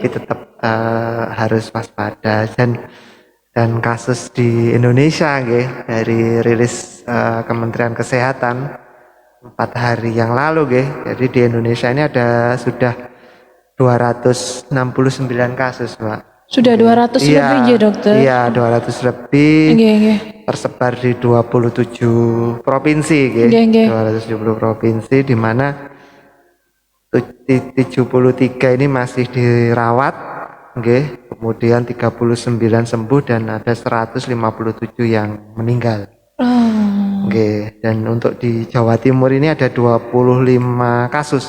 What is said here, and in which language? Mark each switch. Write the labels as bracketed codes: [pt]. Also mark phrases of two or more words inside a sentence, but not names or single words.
[id] tapi tetap harus waspada. Dan kasus di Indonesia, nggih, dari rilis Kementerian Kesehatan 4 hari yang lalu, nggih. Jadi di Indonesia ini ada sudah 269 kasus, Mbak. Sudah 200 lebih ya dokter. Iya, 200 lebih. Nggih, nggih. Tersebar di 27 provinsi, nggih. Nggih, nggih. 270 provinsi, di mana 73 ini masih dirawat, nggih. Kemudian 39 sembuh dan ada 157 yang meninggal. Oh. Nggih. Dan untuk di Jawa Timur ini ada 25 kasus.